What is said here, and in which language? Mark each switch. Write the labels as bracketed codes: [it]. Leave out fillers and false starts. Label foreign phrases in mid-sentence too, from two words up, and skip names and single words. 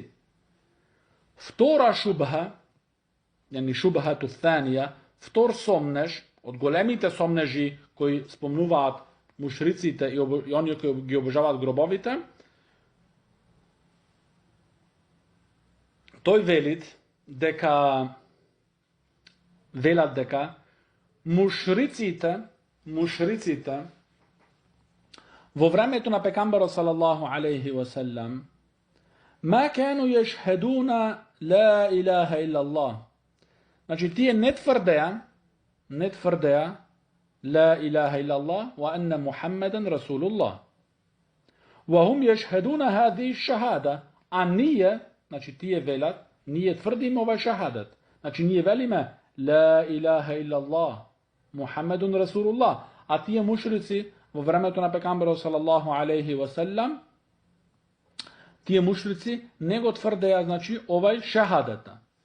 [mk] Втора шубха, [ar] يعني الشبهة الثانية, [mk] втор сомнеш, од големите сомнежи кои спомнуваат мушриците и оние кои ги обожаваат гробовите, тој велат дека мушриците во времето на пекамберот [ar] صلى الله عليه وسلم ما كانوا يشهدون لا إله إلا الله. [mk] Значи тие не тврдеа [ar] لا إله إلا الله وأن محمدا رسول الله. وهم يشهدون هذه الشهادة. [mk] А ние, значи тие велат, ние тврдиме овај шахадат. Значи ние велиме [ar] لا إله إلا الله محمد رسول الله. [mk] А тие мушрици во времето на пекамберот [ar] صلى الله عليه وسلم, [mk] тие мушрици не го тврдеа, значи, овај шахадата.